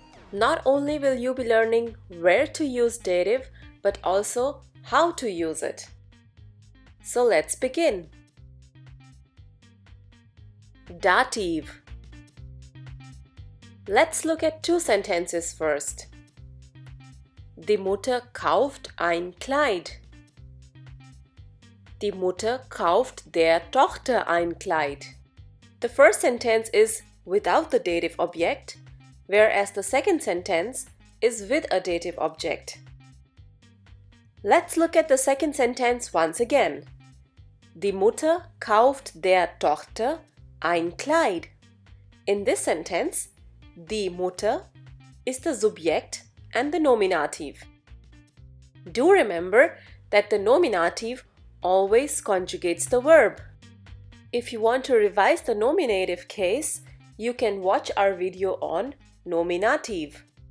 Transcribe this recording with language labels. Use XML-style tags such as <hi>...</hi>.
<en>Not only will you be learning where to use dative, but also how to use it. So let's begin. Dative. Let's look at two sentences first.</en> <de>Die Mutter kauft ein Kleid. Die Mutter kauft der Tochter ein Kleid.</de> <en>The first sentence is without the dative object, whereas the second sentence is with a dative object. Let's look at the second sentence once again.</en> <de>Die Mutter kauft der Tochter ein Kleid.</de> <en>In this sentence, die Mutter is the subject and the nominative. Do remember that the nominative always conjugates the verb. If you want to revise the nominative case, you can watch our video on nominative.</en>